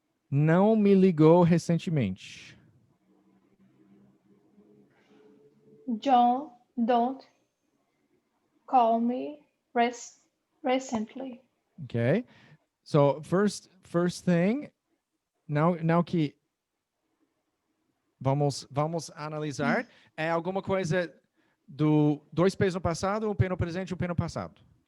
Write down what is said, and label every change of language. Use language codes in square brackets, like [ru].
[pt] não me ligou recentemente. [en] John don't call me recently. Okay. So first thing, now [pt] que vamos analisar, é alguma coisa do 2 P's no passado, 1 P no presente e 1 P no passado.